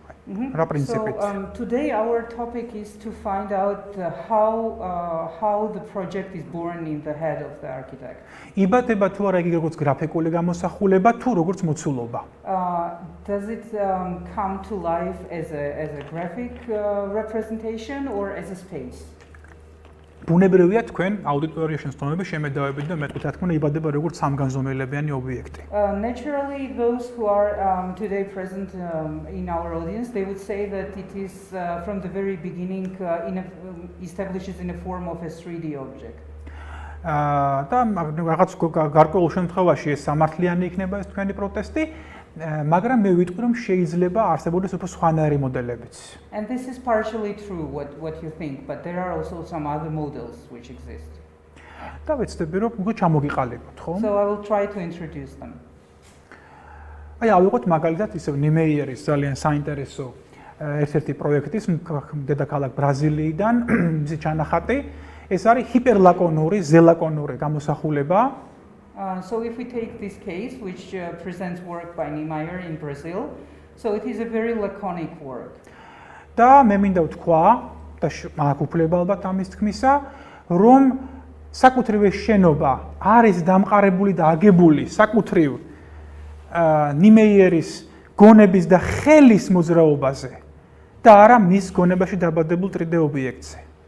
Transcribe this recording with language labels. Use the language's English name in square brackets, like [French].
[English] So today our topic is to find out how the project is born in the head of the architect. [Georgian] იბადება თუ არა იგი როგორც გრაფიკული გამოსახულება თუ როგორც მოცულობა. [English] Does it come to life as a graphic representation or as a space? [Georgian] ბუნებრივია თქვენ აუდიტორიაში სწავლების შემედავებით და მეტყვით რა თქმა უნდა იბადება როგორც სამგანზომელებიანი ობიექტი. [English] Naturally those who are today present in our audience they would say that it is from the very beginning establishes in a form of a 3D object. [Georgian] და რაღაც გარკვეულ შემთხვევაში ეს სამართლიანი იქნება ეს თქვენი პროტესტი, მაგრამ მე ვიტყვი რომ შეიძლება არსებობდეს უფრო სხვანაირი მოდელებიც. [English] And this is partially true what you think, but there are also some other models which exist. [Georgian] და ვეცდები რომ უკვე ჩამოგიყალიბოთ, ხო? [English] So I will try to introduce them. [Georgian] აი ავიღოთ მაგალითად ისევ ნიმეიერის ძალიან საინტერესო ერთ-ერთი პროექტის დედაქალაქ ბრაზილიიდან მისი ჩანახატი. ეს არის ჰიპერლაკონური, ზელაკონური გამოსახულება. [English] So if we take this case, which presents work by Niemeyer in Brazil, so it is a very laconic work. [Georgian] და მე მინდა ვთქვა და მაქვს უფლება ალბათ ამის თქმისა, რომ საკუთრივ შენობა არის დამყარებული და აგებული საკუთრივ ნიმეიერის გონების და ხელის მოძრაობაზე და არა მის გონებაში დაბადებულ 3D ობიექტზე.